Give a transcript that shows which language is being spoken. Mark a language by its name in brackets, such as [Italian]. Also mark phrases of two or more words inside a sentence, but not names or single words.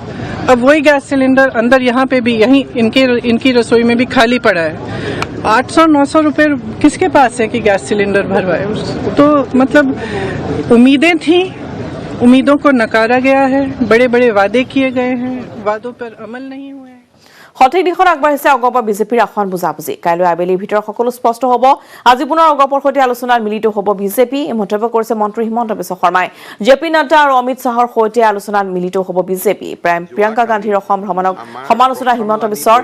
[Hindi] अब वही गैस सिलेंडर अंदर यहाँ पे भी यहीं इनकी रसोई में भी खाली पड़ा है। 800-900 रुपए किसके पास है कि गैस सिलेंडर भरवाए? तो मतलब उम्मीदें थी, उम्मीदों को नकारा गया है, बड़े बड़े वादे किए गए हैं, वादों पर अमल नहीं हुए। [Assamese] সঠিক দিশত আগবাঢ়িছে অগপৰ বিজেপিৰ আসন বুজাবুজি। কাইলৈ আবেলিৰ ভিতৰত সকলো স্পষ্ট হ'ব। আজি পুনৰ অগপৰ সৈতে আলোচনাত মিলিত হ'ব বিজেপি, এই মন্তব্য কৰিছে মন্ত্ৰী হিমন্ত বিশ্ব শৰ্মাই। জেপি নাড্ডা আৰু অমিত শ্বাহৰ সৈতে আলোচনাত মিলিত হ'ব বিজেপি। প্ৰিয়ংকা গান্ধীৰ অসম ভ্ৰমণক সমালোচনা হিমন্ত বিশ্বৰ।